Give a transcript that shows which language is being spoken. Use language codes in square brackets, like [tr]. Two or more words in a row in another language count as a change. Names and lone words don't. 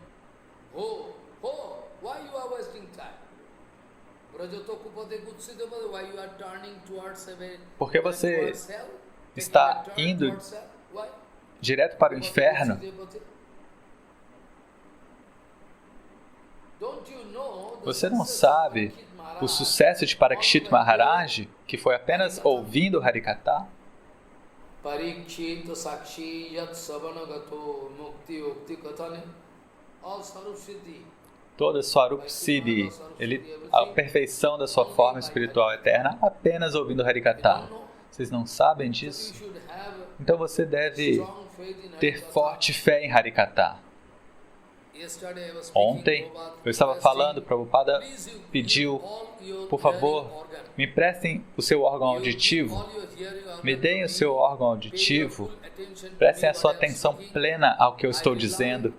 [pt] Por que você está indo direto para o inferno? Você não sabe o sucesso de Parikshit Maharaj, que foi apenas ouvindo o Harikatha? [sa] Parikshit Sakshi Yat Savanagato Mukti Ukti Kathane All Sarup Siddhi. [pt] Toda [sa] Swarup Siddhi, [pt] a perfeição da sua forma espiritual eterna, apenas ouvindo Harikatha. Vocês não sabem disso? Então você deve ter forte fé em Harikatha. Ontem eu estava falando, Prabhupada pediu, por favor, me prestem o seu órgão auditivo, me deem o seu órgão auditivo, prestem a sua atenção plena ao que eu estou dizendo.